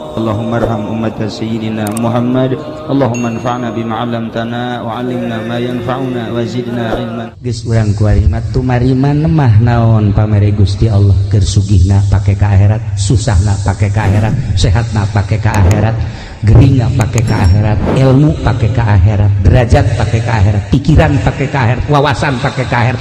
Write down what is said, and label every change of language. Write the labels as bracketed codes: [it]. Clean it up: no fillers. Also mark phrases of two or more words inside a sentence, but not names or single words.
[ar] اللهم ارحم أمة سيدنا محمد. اللهم انفعنا بما علمتنا وعلمنا ما ينفعنا وزدنا علما. [su] Geus urang kuarimat tumariman mah naon pamere Gusti Allah keur sugihna pake ka akhirat, susahna pake ka akhirat, sehatna pake ka akhirat, geringna pake ka akhirat, ilmu pake ka akhirat, derajat pake ka akhirat, pikiran pake ka akhirat, wawasan pake ka akhirat.